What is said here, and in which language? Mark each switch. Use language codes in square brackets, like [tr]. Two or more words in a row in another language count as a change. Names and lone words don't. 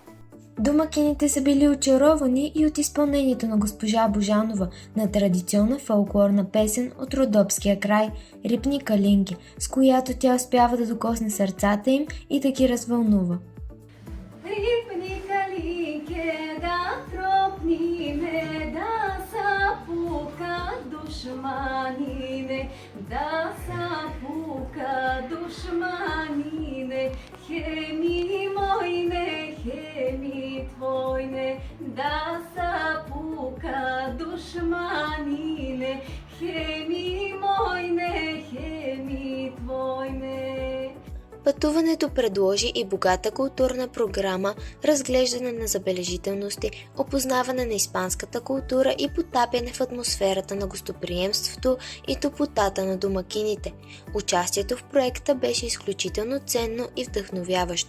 [bg] Домакините са били очаровани и от изпълнението на госпожа Божанова на традиционна фолклорна песен от Родопския край «Рипни калинки», с която тя успява да докосне сърцата им и да ги развълнува. Рипни калинке да тропниме, да сапука душманине, да сапука душманине, хеми мойне, хеми твойне, да сапука душманине, хеми мойне, хеми твойне. Пътуването предложи и богата културна програма, разглеждане на забележителности, опознаване на испанската култура и потапяне в атмосферата на гостоприемството и топлотата на домакините. Участието в проекта беше изключително ценно и вдъхновяващо.